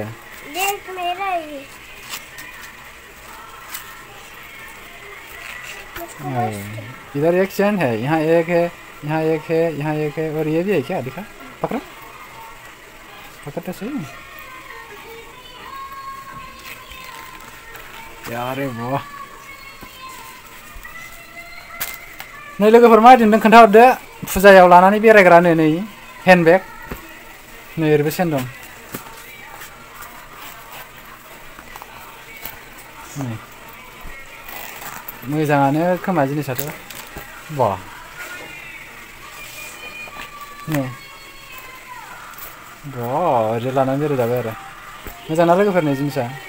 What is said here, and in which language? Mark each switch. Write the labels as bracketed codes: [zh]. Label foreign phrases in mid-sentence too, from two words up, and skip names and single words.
[hi] देख मेरा ही इधर एक चैन है यहाँ एक है यहाँ एक है यहाँ एक है और ये भी है क्या दिखा पकड़ो पकड़ तो सही यार वाह [brx] नै लोगोफोर मा दिनदों खोन्थाहरदो फुजायाव लानानै बेरायग्रानो नै हेन्डबेग नै ओरैबो सेन दं नै मोजाङानो खोमा जिनिसाथ' बा नै बा ओरै लानानै बेरायजाबाय आरो मोजांना लोगोफोरनि जिनिसा